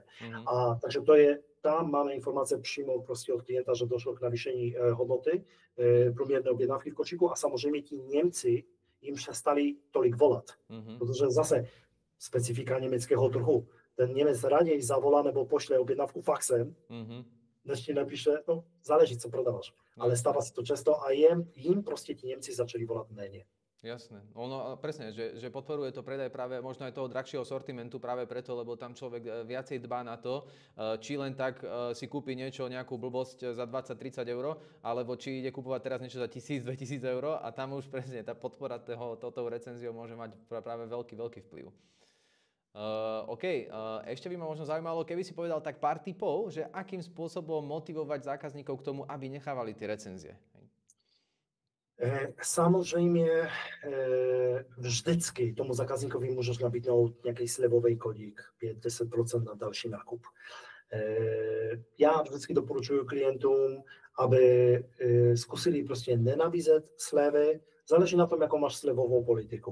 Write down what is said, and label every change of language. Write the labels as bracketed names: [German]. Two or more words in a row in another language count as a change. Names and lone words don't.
[Czech] A takže to je, tam máme informace přímo prostě od klienta, že došlo k navýšení hodnoty průměrné objednávky v košíku a samozřejmě ti Němci jim přestali tolik volat, protože zase specifika německého trhu. Ten Němec raději zavolá nebo pošle objednávku faxem, než ti napíše, no záleží, co prodávaš. [Slovak] Ale stáva sa to často a jim proste ti Nemci začali volať menej. Jasné. Ono presne, že podporuje to predaj práve možno aj toho drahšieho sortimentu práve preto, lebo tam človek viacej dbá na to, či len tak si kúpi niečo, nejakú blbosť za 20-30 eur, alebo či ide kúpovať teraz niečo za 1000-2000 eur a tam už presne tá podpora touto recenziou môže mať práve veľký vplyv. Ešte by ma možno zaujímalo, keby si povedal tak pár tipov, že akým spôsobom motivovať zákazníkov k tomu, aby nechávali tie recenzie. [Czech] Samozřejmě vždycky tomu zákazníkovi můžeš nabídnout nějaký slevový kodík 5-10% na další nákup. Já vždycky doporučuji klientům, aby zkusili prostě nenabízet slevy, záleží na tom, jakou máš slevovou politiku.